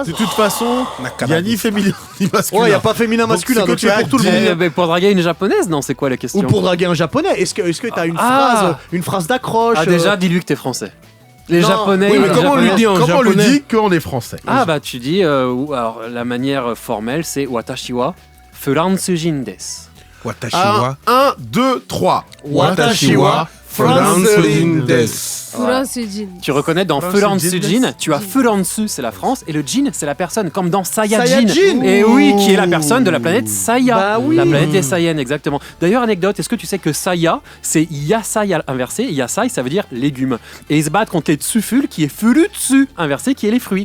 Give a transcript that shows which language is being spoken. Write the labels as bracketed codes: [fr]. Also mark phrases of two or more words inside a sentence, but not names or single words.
[fr] De toute façon, il n'y a ni féminin ni masculin. Ouais, il n'y a pas féminin masculin, donc c'est pour tout le monde. Mais pour draguer une japonaise, non, c'est quoi la question? Ou pour draguer un japonais, est-ce que tu as une phrase d'accroche? Déjà, dis-lui que t'es français. Les japonais. Oui, mais comment on lui dit en japonais? Comment on lui dit qu'on est français? Tu dis. Alors, la manière formelle, c'est [ja] 私はフランス人です. 私は. 1, 2, 3. 私はフランス人です. [fr] Tu reconnais dans Furansujin, tu as Furansu, c'est la France, et le Jin, c'est la personne, comme dans Saiyajin. Et oui, qui est la personne de la planète Saya. La planète des Saiyans, exactement. D'ailleurs, anecdote, est-ce que tu sais que Saya, c'est Yasai inversé? Yasai, ça veut dire légumes. Et ils se battent contre les Tsuful, qui est Furutsu inversé, qui est les fruits.